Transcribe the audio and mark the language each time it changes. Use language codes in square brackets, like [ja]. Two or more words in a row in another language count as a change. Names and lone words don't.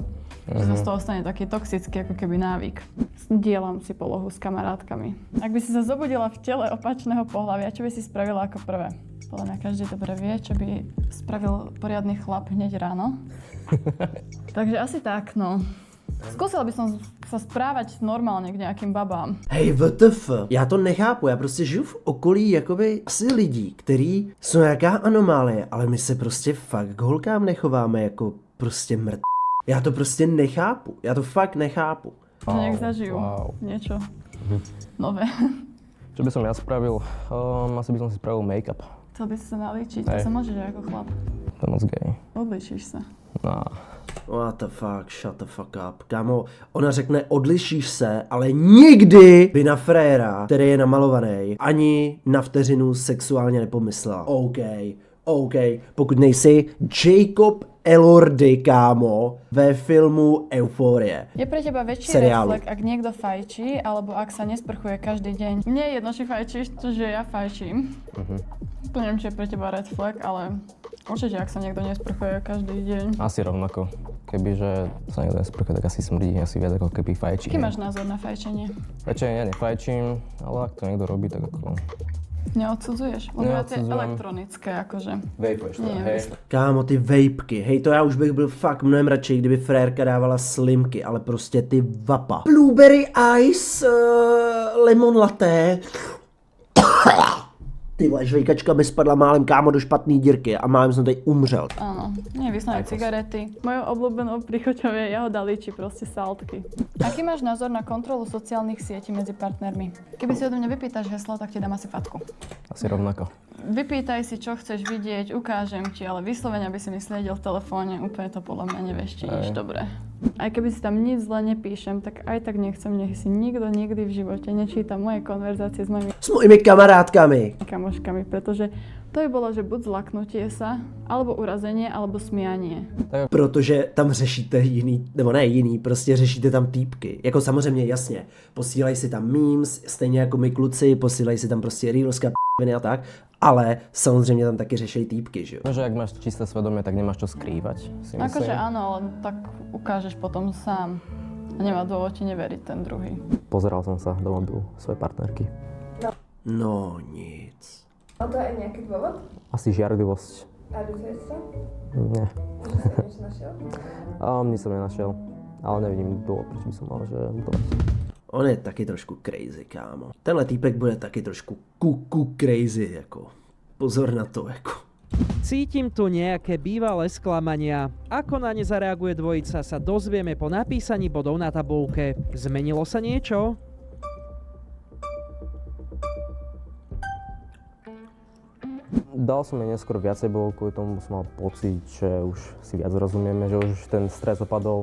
[sk] Že z toho stane taký toxický ako keby návyk. Dielam si polohu s kamarátkami. Ak by si sa zobudila v tele opačného pohlavia, čo by si spravila ako prvé? Podľa mňa každý dobre vie, čo by spravil poriadny chlap hneď ráno. Takže asi tak, no. Zkusila by som sa správať normálně k nějakým babám. [cs] Hej, WTF, já to nechápu, já prostě žiju v okolí jakoby asi lidí, který jsou nějaká anomálie, ale my se prostě fakt k holkám nechováme jako prostě mrt. Já to prostě nechápu, já to fakt nechápu. [sk] Že nech zažijú niečo nové. Čo by som ja spravil? Asi by som si spravil make-up. Chcel by si sa nalíčiť, to sa môžeš aj ako chlap. To je moc gay. Odličíš sa. No. [en] What the fuck, shut the fuck up. [cs] Kámo, ona řekne odlišíš se, ale nikdy by na fréra, který je namalovaný, ani na vteřinu sexuálně nepomyslela. OK, pokud nejsi Jacob Elordi, kámo, ve filmu Euphorie. [sk] Je pre teba väčší reflex, ak niekto fajčí, alebo ak sa nesprchuje každý deň. Mne je jedno, či fajčíš, to, že ja fajčím. Neviem, či je pre teba [en] red flag, [sk] ale určite, ak sa niekto nesprchuje každý deň. Asi rovnako. Kebyže sa niekto nesprchuje, tak asi smrdí asi viac ako keby fajčí. Aký máš názor na fajčenie? Fajčenie ja nefajčím, ale ak to niekto robí, tak ako... Neodsudzuješ? Ono je to elektronické, akože. Vejpuješ to, hej. [cs] Kámo, ty vejpky, hej, to já už bych byl fakt mnohem radši, kdyby frérka dávala slimky, ale prostě ty vapa. [en] Blueberry ice, lemon latte. [cs] Ty vole, žvejkačka mi spadla málem, kámo, do špatný dírky a málem jsem tady umřel. [sk] Áno, nie vysnané cigarety. Mojou obľúbenou príchuťou je jahoda líči, proste saltky. Aký máš názor na kontrolu sociálnych sietí medzi partnermi? Keby si odo mňa vypýtaš heslo, tak ti dám asi fatku. Asi rovnako. Vypýtaj si, čo chceš vidieť, ukážem ti, ale vyslovene, aby si mi sliedil v telefóne, úplne to podľa mňa nevieš, či nič dobré. Aj keby si tam nič zle nepíšem, tak aj tak nechcem, nech si nikto nikdy v živote nečíta moje konverzácie s mojimi kamarádkami. Kamoškami, pretože to by bolo, že buď zlaknutie sa, alebo urazenie, alebo smianie. [cs] Protože tam řešíte jiný, nebo ne jiný, prostě řešíte tam týpky. Jako samozřejmě, jasně, posílají si tam memes, stejně jako my kluci, posílají si tam prostě reelska, p***viny a tak, ale samozřejmě tam taky řešejí týpky, že jo. [sk] No, že ak máš čisté svedomie, tak nemáš čo skrývať, si myslím. Akože áno, ale tak ukážeš potom sám. A nemá dôvod ti neveriť ten druhý. Pozeral som sa do mobilu svojej partnerky. No nic. A to je nejaký dôvod? Asi žiarlivosť. A ľutuješ sa? Nie. Že si niečo našiel? Nič som nenašiel, ale nevidím dôvod, prečo by som mal, že lutovať. [cs] On je taky trošku crazy, kámo. Tenhle týpek bude taky trošku crazy, jako. Pozor na to, jako. [sk] Cítim tu nejaké bývalé sklamania. Ako na ne zareaguje dvojica, sa dozvieme po napísaní bodov na tabulke. Zmenilo sa niečo? Dal som jej neskôr viacej bodov, kvôli tomu som mal pocit, že už si viac rozumieme, že už ten stres opadol.